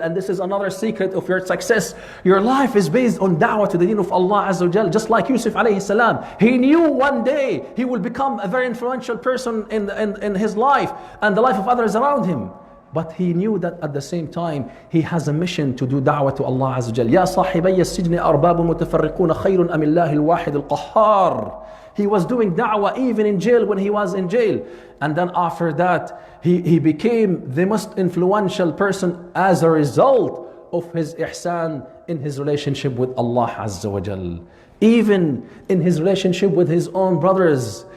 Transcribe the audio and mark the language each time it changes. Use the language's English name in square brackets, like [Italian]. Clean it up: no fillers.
[English] And this is another secret of your success. Your life is based on da'wah to the deen of Allah Azza wa Jal. Just like Yusuf alayhi salam, he knew one day he will become a very influential person in his life and the life of others around him. But he knew that at the same time he has a mission to do da'wah to Allah Azza wa Jal. [Arabic] يا صاحبي السجن أرباب متفرقون خير أم الله الواحد القهار. [English] He was doing da'wah even in jail when he was in jail. And then after that, he became the most influential person as a result of his ihsan in his relationship with Allah Azza wa Jal. Even in his relationship with his own brothers.